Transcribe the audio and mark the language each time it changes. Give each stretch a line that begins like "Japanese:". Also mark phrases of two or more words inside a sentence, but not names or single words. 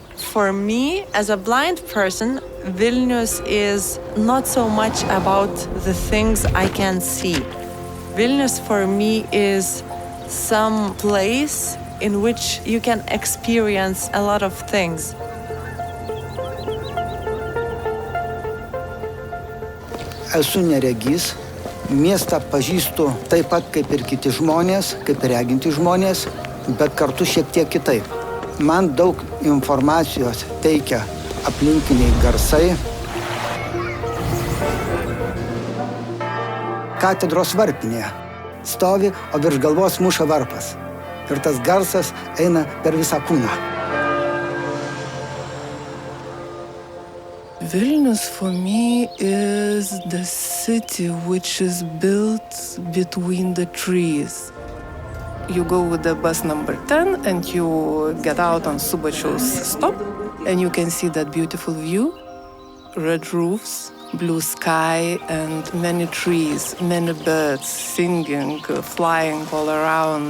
English: For me, as a blind person, Vilnius is not so much about the things I can see. Vilnius for me is some place in which you can experience a lot of things.
Lithuanian: Esu neregys, miestą pažįstu taip pat kaip ir kiti žmonės, kaip ir reginti žmonės, bet kartu šiek tiek kitaip. Man daug informacijos teikia aplinkiniai garsai. Katedros varpinėje stovi, o virš galvos muša varpas. Ir tas garsas eina per visą kūną.
English: Vilnius for me is the city which is built between the trees. You go with the bus number 10 and you get out on Subačiaus stop and you can see that beautiful view, red roofs, blue sky and many trees, many birds singing, flying all around.